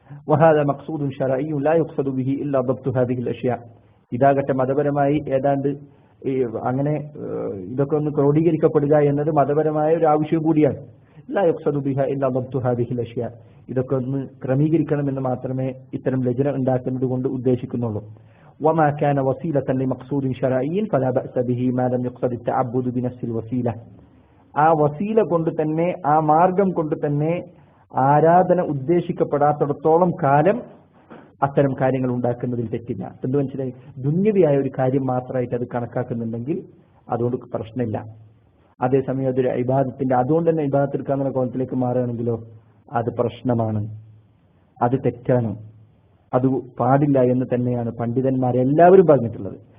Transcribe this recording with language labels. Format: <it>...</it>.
<ar>وهذا مقصود شرعي لا يقصد به إلا ضبط هذه الأشياء,</ar> <ml>ഇതാകട്ടെ മതപരമായി ഏതാണ്ട് അങ്ങനെ ഇതൊക്കെ ഒന്ന് ക്രോഡീകരിക്കപ്പെടുക എന്നത് മതപരമായ ഒരു ആവശ്യം കൂടിയാണ്.</ml> <ar>لا يقصد بها إلا ضبط هذه الأشياء,</ar> <ml>ഇതൊക്കെ ഒന്ന് ക്രമീകരിക്കണമെന്ന് മാത്രമേ ഇത്തരം ലജ്ന ഉണ്ടാക്കുന്നത് കൊണ്ട് ഉദ്ദേശിക്കുന്നുള്ളൂ.</ml> <ar>وما كان وسيلة لمقصود شرعي فلا بأس به ما لم يقصد التعبد بنفس الوسيلة,</ar> <ml>ആ വസീല കൊണ്ട് തന്നെ, ആ മാർഗം കൊണ്ട് തന്നെ ആരാധന ഉദ്ദേശിക്കപ്പെടാത്തിടത്തോളം കാലം അത്തരം കാര്യങ്ങൾ ഉണ്ടാക്കുന്നതിൽ തെറ്റില്ല. എന്ത് മനസ്സിലായി? ദുന്യവിയായ ഒരു കാര്യം മാത്രമായിട്ട് അത് കണക്കാക്കുന്നുണ്ടെങ്കിൽ അതുകൊണ്ട് പ്രശ്നമില്ല. അതേസമയം അതൊരു ഇബാദത്തിന്റെ അതുകൊണ്ട് തന്നെ ഇബാദത്ത് എടുക്കാന്നുള്ള കോലത്തിലേക്ക് മാറുകയാണെങ്കിലോ അത് പ്രശ്നമാണ്, അത് തെറ്റാണ്, അത് പാടില്ല എന്ന് തന്നെയാണ് പണ്ഡിതന്മാരെല്ലാവരും പറഞ്ഞിട്ടുള്ളത്.</ml>